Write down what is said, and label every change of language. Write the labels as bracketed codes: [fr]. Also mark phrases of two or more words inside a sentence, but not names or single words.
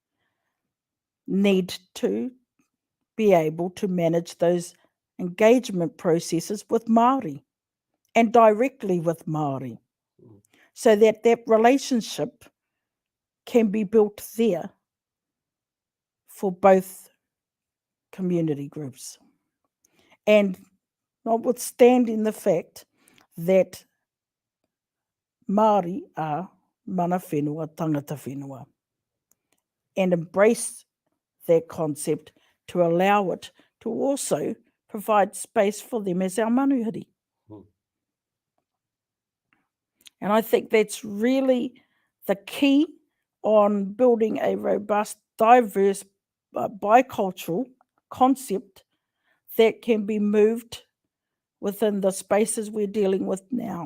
[en] need to be able to manage those engagement processes with Māori and directly with Māori so that that relationship can be built there for both community groups. And notwithstanding the fact that Māori are [mi] mana whenua, tangata whenua, [en] and embrace that concept to allow it to also provide space for them as our manuhiri. Hmm. And I think that's really the key on building a robust, diverse, bicultural concept that can be moved within the spaces we're dealing with now.